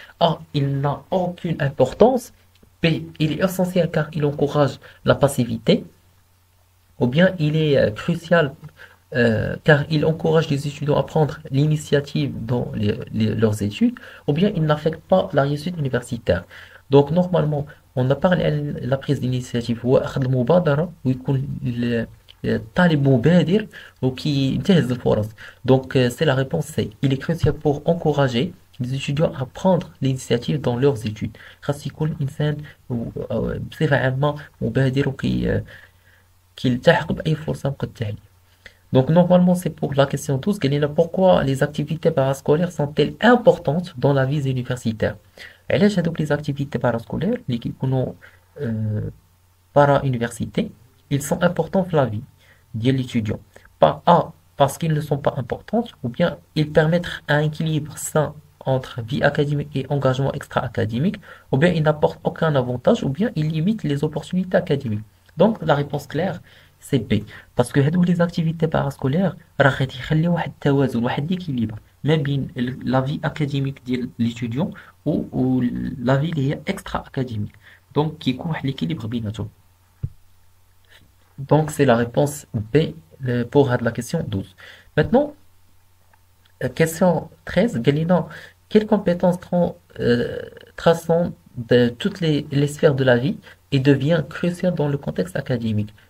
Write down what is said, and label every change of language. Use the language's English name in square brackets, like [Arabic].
[French] A, il n'a aucune importance. B, il est essentiel car il encourage la passivité. Ou bien il est crucial car il encourage les étudiants à prendre l'initiative dans leurs études. Ou bien il n'affecte pas la réussite universitaire. Donc normalement, on a parlé de la prise d'initiative. [Arabic] هو أخذ المبادرة ويكون طالب مبادر وكينتهز الفرص. [French] Donc c'est la réponse C. Il est crucial pour encourager les étudiants à prendre l'initiative dans leurs études. [Arabic] خاص يكون إنسان بصفة عامة مبادر كيلتحق بأي فرصة مقدمة ليه. [French] Donc normalement c'est pour la question 12 [Arabic] قال لنا [French] pourquoi les activités parascolaires sont-elles importantes dans la vie universitaire. [Arabic] علاش هذوك [French] les activités parascolaires [Arabic] اللي كيكونوا [French] para université ils sont importants dans la vie de l'étudiant. Pas A parce qu'ils ne sont pas importants ou bien ils permettent un équilibre sain entre vie académique et engagement extra-académique, ou bien ils n'apportent aucun avantage, ou bien ils limitent les opportunités académiques. Donc la réponse claire, c'est B. Parce que les activités parascolaires, [Arabic] راه غادي يخليو واحد التوازن واحد [French] l'équilibre [Arabic] ما بين [French] la vie académique [Arabic] ديال [French] l'étudiant ou la vie [Arabic] اللي هي [French] extra-académique. [Arabic] Donc كيكون واحد l'équilibre بيناتهم. [French] Donc c'est la réponse B pour la question 12. Maintenant, question 13, Galina, quelles compétences traçant de toutes les sphères de la vie et devient cruciale dans le contexte académique?